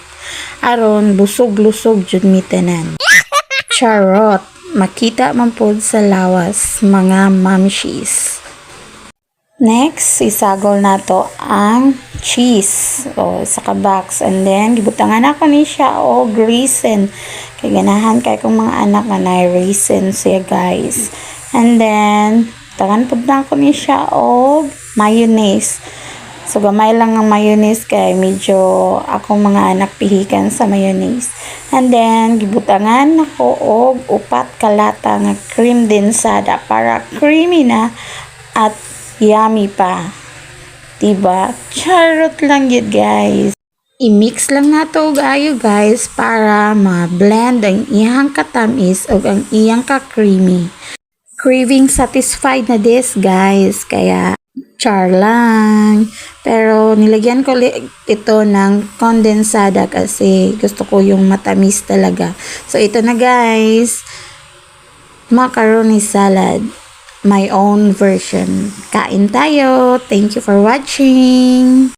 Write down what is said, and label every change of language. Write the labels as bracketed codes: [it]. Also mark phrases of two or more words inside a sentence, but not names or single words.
[ceb] Aron busog-lusog jud mi tanan. Charot, makita man pod sa lawas mga mamshies. Next, isagol na to ang cheese sa kabox. And then, gibutangan ako ni siya o raisin. Kaya ganahan kay kong mga anak na na raisin siya guys. [en] And then, [ceb] tangan po na ako ni siya o mayonnaise. So, gamay lang ang mayonnaise kay medyo akong mga anak pihikan sa mayonnaise. [en] And then, [ceb] gibutangan ako og upat kalata nga cream densada para creamy na at yummy pa. [tl] Diba? Charot lang yun guys. [ceb] I-mix lang na to gayo guys para ma-blend ang iyang katamis o ang iyang ka-creamy. [en] Craving satisfied na this guys. [tl] Kaya char lang. Pero nilagyan ko ito ng kondensada kasi gusto ko yung matamis talaga. So ito na guys. Macaroni salad. [en] My own version. [tl] Kain tayo. [en] Thank you for watching.